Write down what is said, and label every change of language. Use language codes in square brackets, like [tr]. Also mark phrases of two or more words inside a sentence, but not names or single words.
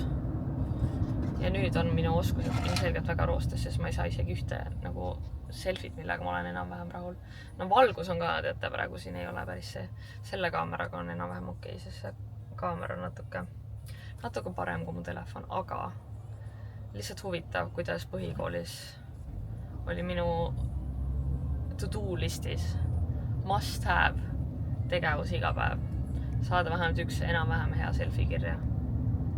[et] Ja nüüd on minu oskused ilmselgelt väga roostes, sest ma ei saa isegi ühte nagu selfit, millega ma olen enam-vähem rahul. No valgus on ka, teate, praegu siin ei ole päris see. Selle kaameraga on enam-vähem okei, sest see kaamera on natuke parem kui mu telefon, aga lihtsalt huvitav, kuidas põhikoolis oli minu [en] to-do listis must have [et] tegevus iga päev. Saada vähemalt üks enam-vähem hea selfie kirja.